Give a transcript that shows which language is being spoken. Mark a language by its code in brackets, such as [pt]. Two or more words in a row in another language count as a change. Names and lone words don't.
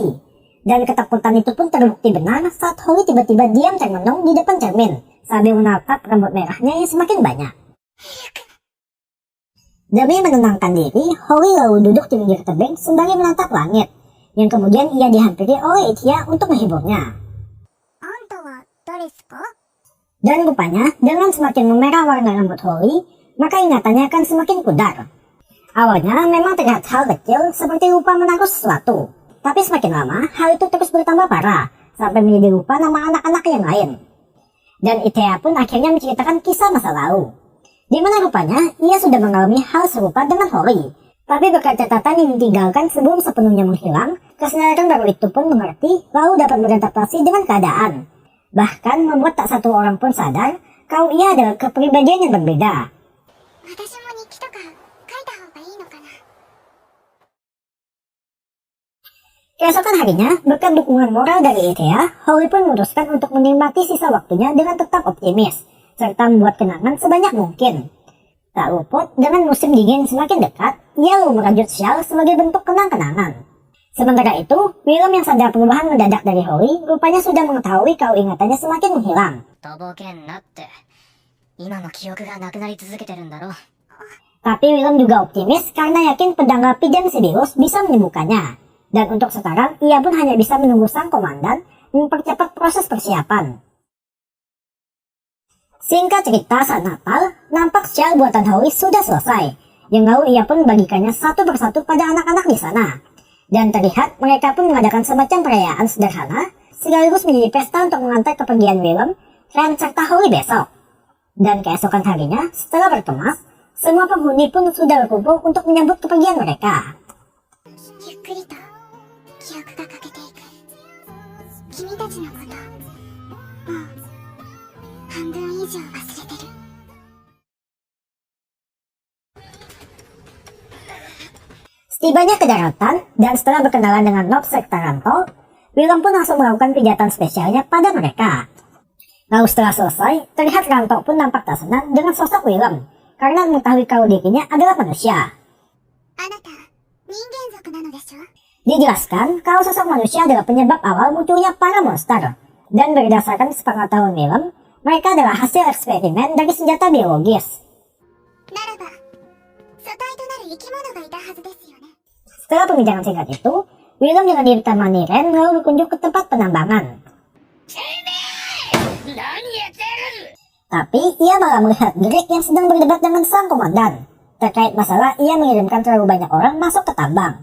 [id] Dan ketakutan itu pun terbukti benar saat Holly tiba-tiba diam termenung di depan cermin sambil menatap rambut merahnya yang semakin banyak. Demi menenangkan diri, Holly lalu duduk di pinggir tebing sembari menatap langit, yang kemudian ia dihampiri oleh Ichia untuk menghiburnya. [ja] あんたは誰っすか？ [id] Dan rupanya, dengan semakin memerah warna rambut Holly, maka ingatannya akan semakin pudar. Awalnya memang terlihat hal kecil seperti lupa menaruh sesuatu. Tapi semakin lama, hal itu terus bertambah parah, sampai menjadi lupa nama anak-anak yang lain. Dan Itea pun akhirnya menceritakan kisah masa lalu, di mana rupanya ia sudah mengalami hal serupa dengan Hori. Tapi berkat catatan yang ditinggalkan sebelum sepenuhnya menghilang, kesadaran baru itu pun mengerti lalu dapat beradaptasi dengan keadaan. Bahkan membuat tak satu orang pun sadar kalau ia adalah kepribadian yang berbeda. [ja] 私も日記とか書いた方がいいのかな。 [id] Keesokan harinya, berkat dukungan moral dari Itea, Hori pun memutuskan untuk menikmati sisa waktunya dengan tetap optimis, serta membuat kenangan sebanyak mungkin. Tak luput, dengan musim dingin semakin dekat, ia lalu merajut syal sebagai bentuk kenang-kenangan. Sementara itu, Willem yang sadar perubahan mendadak dari Hori, rupanya sudah mengetahui kalau ingatannya semakin menghilang. [ja] とぼけんなって。今の記憶がなくなり続けてるんだろ。 [id] Tapi Willem juga optimis karena yakin pedang rapi jam Sibelius bisa menyembuhkannya. Dan untuk sekarang, ia pun hanya bisa menunggu sang komandan mempercepat proses persiapan. Singkat cerita, saat Natal, nampak syal buatan Hori sudah selesai. Yang lalu ia pun membagikannya satu persatu pada anak-anak di sana. Dan terlihat mereka pun mengadakan semacam perayaan sederhana, sekaligus menjadi pesta untuk mengantar kepergian Willem, Ren serta Hori besok. Dan keesokan harinya, setelah berkemas, semua penghuni pun sudah berkumpul untuk menyambut kepergian mereka. [ja] ゆっくりと記憶が欠けていく。君たちのこと、もう半分以上忘れてる。 [id] Setibanya ke daratan, dan setelah berkenalan dengan Nob serta Ranto, Willem pun langsung melakukan pijatan spesialnya pada mereka. Lalu setelah selesai, terlihat Ranto pun nampak tak senang dengan sosok Willem, karena mengetahui kalau dirinya adalah manusia. [ja] あなた、人間族なのでしょ？ [id] Dijelaskan kalau sosok manusia adalah penyebab awal munculnya para monster, dan berdasarkan sepengetahuan Willem, mereka adalah hasil eksperimen dari senjata biologis. [ja] ならば、素体となる生き物がいたはずですよね。 [id] Setelah pembicaraan singkat itu, Willem dengan ditemani Ren lalu berkunjung ke tempat penambangan. Tapi ia malah melihat Greg yang sedang berdebat dengan sang komandan terkait masalah ia mengirimkan terlalu banyak orang masuk ke tambang.